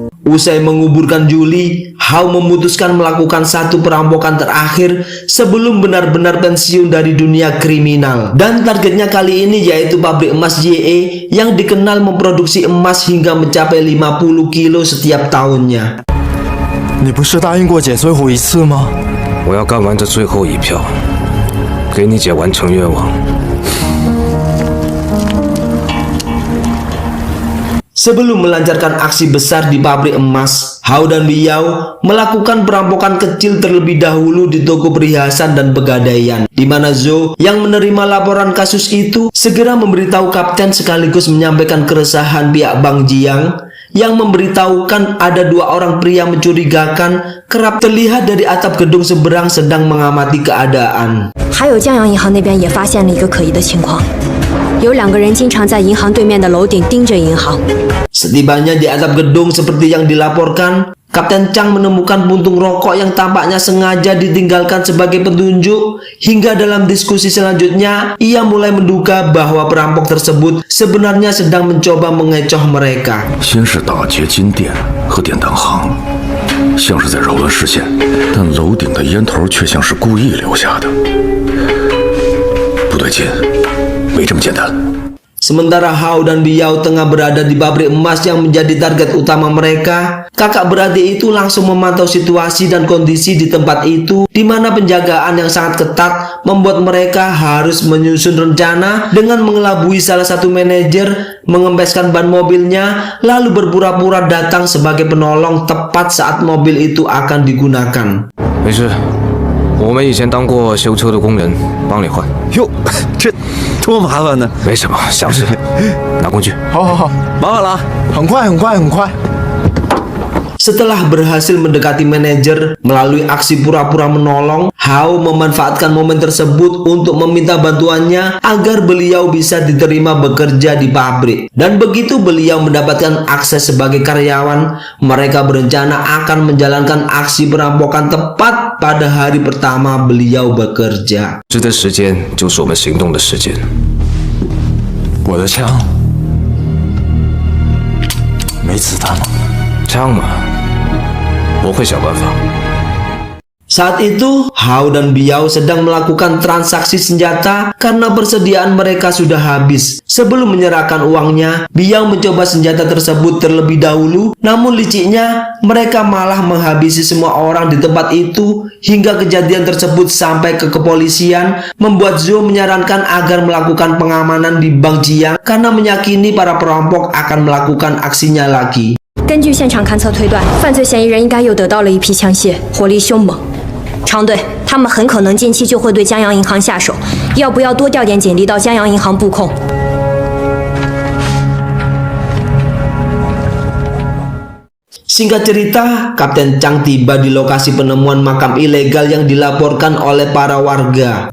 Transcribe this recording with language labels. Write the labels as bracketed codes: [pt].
[id] Usai menguburkan Yuli, Hao memutuskan melakukan satu perampokan terakhir sebelum benar-benar pensiun dari dunia kriminal. Dan targetnya kali ini yaitu pabrik emas JE yang dikenal memproduksi emas hingga mencapai 50 kilo setiap tahunnya. [zh] 你不是答应过姐最后一次吗？我要干完这最后一票，给你姐完成愿望。 [id] Sebelum melancarkan aksi besar di pabrik emas, Hao dan Biao melakukan perampokan kecil terlebih dahulu di toko perhiasan dan pegadaian, di mana Zhou yang menerima laporan kasus itu segera memberitahu kapten sekaligus menyampaikan keresahan pihak Bang Jiang yang memberitahukan ada 2 orang pria mencurigakan kerap terlihat dari atap gedung seberang sedang mengamati keadaan. [zh] 还有江阳银行那边也发现了一个可疑的情况，有2个人经常在银行对面的楼顶盯着银行。 [id] Setibanya di atap gedung seperti yang dilaporkan, Kapten Chang menemukan puntung rokok yang tampaknya sengaja ditinggalkan sebagai petunjuk. Hingga dalam diskusi selanjutnya, ia mulai menduga bahwa perampok tersebut sebenarnya sedang mencoba mengecoh mereka. [zh] 先是打劫金店和典当行，像是在扰乱视线，但楼顶的烟头却像是故意留下的。不对劲，没这么简单。 [id] Sementara Hao dan Biao tengah berada di pabrik emas yang menjadi target utama mereka, kakak beradik itu langsung memantau situasi dan kondisi di tempat itu, di mana penjagaan yang sangat ketat membuat mereka harus menyusun rencana dengan mengelabui salah satu manajer, mengempeskan ban mobilnya, lalu berpura-pura datang sebagai penolong tepat saat mobil itu akan digunakan. [zh] 没事，我们以前当过修车的工人，帮你换。哟，这多麻烦呢！没什么，小事。拿工具。好好好，麻烦了啊，很快很快很快。 [id] Setelah berhasil mendekati manajer melalui aksi pura-pura menolong, Hao memanfaatkan momen tersebut untuk meminta bantuannya agar beliau bisa diterima bekerja di pabrik. Dan begitu beliau mendapatkan akses sebagai karyawan, mereka berencana akan menjalankan aksi perampokan tepat pada hari pertama beliau bekerja. [zh] 这的时间就是我们行动的时间。我的枪没子弹了。枪嘛，我会想办法。 [id] Saat itu, Hao dan Biao sedang melakukan transaksi senjata karena persediaan mereka sudah habis. Sebelum menyerahkan uangnya, Biao mencoba senjata tersebut terlebih dahulu, namun liciknya mereka malah menghabisi semua orang di tempat itu hingga kejadian tersebut sampai ke kepolisian, membuat Zhou menyarankan agar melakukan pengamanan di Bank Jiang karena meyakini para perampok akan melakukan aksinya lagi. [zh] 根据现场勘测推断，犯罪嫌疑人应该又得到了一批枪械，火力凶猛。长队，他们很可能近期就会对江阳银行下手，要不要多调点警力到江阳银行布控？ [id] Singkat cerita, Kapten Chang tiba di lokasi penemuan makam ilegal yang dilaporkan oleh para warga.